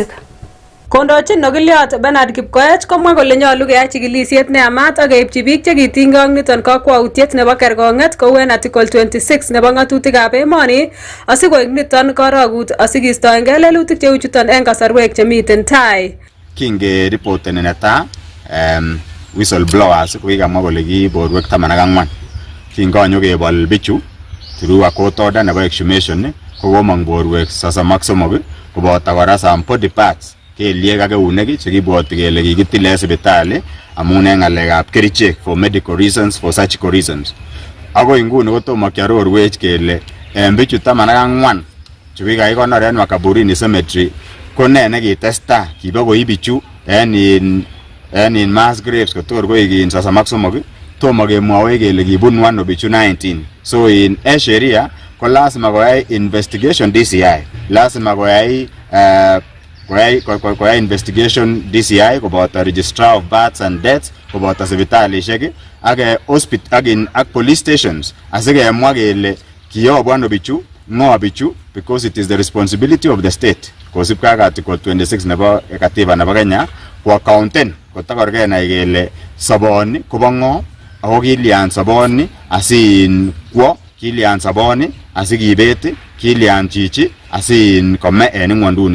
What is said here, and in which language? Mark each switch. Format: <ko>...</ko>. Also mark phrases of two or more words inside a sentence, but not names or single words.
<sgc>Kondochin Nogiliot Bernard Kipkoech komwa kole nyolu keyai chigilisiet neyamat ak keipchi biik chekitinygei ak niton kakwautiet nebo kerkong'et kou en article 26 nebo ng'atutikab emoni asikoek niton korogut asikistoengei lelutik cheu chuton en kasarwek chemiten tai. Kingeripoteni netai whistleblowers ko kikamwa kole ki borwek 14 kingonyo kebol bichu</sgc> <en>through a court order</en> <sgc>nebo exhumation ko komong borwek 33 koboto kora</sgc> <en>some body parts</en> <sgc>kelyek ak eunek chekibwoti kele kikitile sipitali amun en ng'alekab kerichek</sgc> <en>for medical reasons, for surgical reasons.</en> <sgc>Akoi nguni kotomo kiarorwech kele bichu 14 chu kikakikonor en Makaburini cemetery ko ne nekitestai kibokoi bichu en</sgc> <en>mass graves</en> <sgc>kotor koik 33 tomo kemwowech kele kibunu ano bichu 19. So in sheria ko lazima koyai investigation DCI, lazima koyai investigation DCI koboto</sgc> <en>registrar of births and deaths</en> <sgc>koboto sipitalishek ak</sgc> <en>police stations</en> <sgc>asikemwa kele kiyobu ano bichu, ng'o bichu,</sgc> <en>because it is the responsibility of the state</en> <sgc>kosibkei ak article 26 nebo katiba nebo Kenya ko accounten kotokor kenai kele soboni kobo ng'o ako kilyan soboni asikwo, kilyan soboni asikibet, kilyan chichi asin kome en ng'wonduni.</sgc>